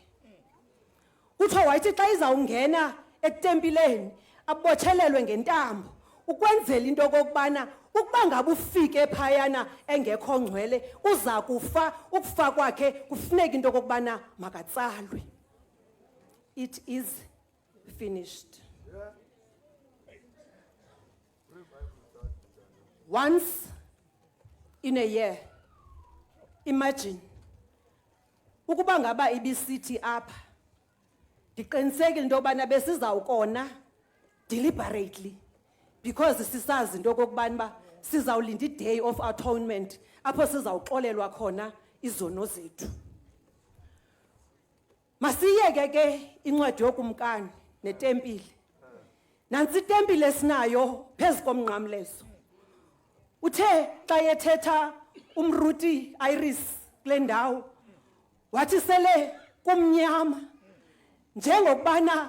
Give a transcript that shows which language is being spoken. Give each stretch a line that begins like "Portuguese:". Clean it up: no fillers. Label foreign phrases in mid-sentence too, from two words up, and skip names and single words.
Xhosa: Kuthiwa wayithi xa izawungena etempileni abochelelwe ngentambo ukwenzela into okokubana ukuba ngabe ufike phayana engekho ngcwele uza kufa, ukufa kwakhe kufuneka into okokubana makatsalwe.
English: It is finished. Once in a year,
Xhosa: imagine ukuba ngaba ibisithi apha ndiqinisekile into yobana besizawukona deliberately because sisazi into okokubana uba sizawulinda i-
English: day of atonement
Xhosa: apho sizawuxolelwa khona izono zethu. Masiyeke ke incwadi yokumkani netempile. Nansi itempile esinayo phezu komnqamlezo. Uthe xa yethetha umruti Iris kule ndawo wathi sele kumnyama njengokubana